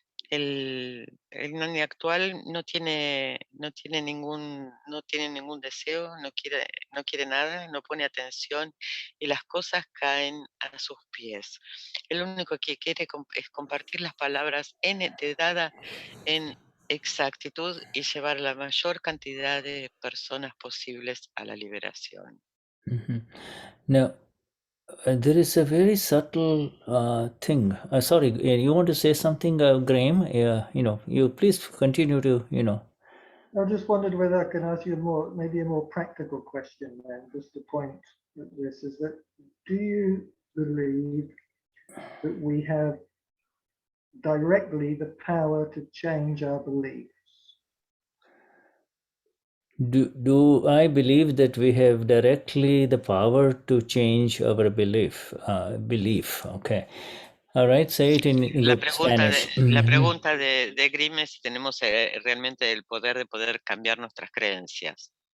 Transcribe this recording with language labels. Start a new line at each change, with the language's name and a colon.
Spanish: El Gnani actual no tiene ningún deseo, no quiere nada, no pone atención y las cosas caen a sus pies. El único que quiere es compartir las palabras de Dada en exactitud y llevar la mayor cantidad de personas posibles a la liberación.
English: Now, there is a very subtle thing. Sorry, you want to say something, Graham? You please continue to, I just wondered whether I can ask you maybe a more practical question then, just to point at this, is that do you believe that we have directly the power to change our beliefs? Do I believe that we have directly the power to change our belief? Okay. All right, say it in
Spanish: La
English: good
Spanish: pregunta,
English: Spanish.
Spanish: la pregunta de Grimm es si tenemos realmente el poder de poder cambiar nuestras creencias.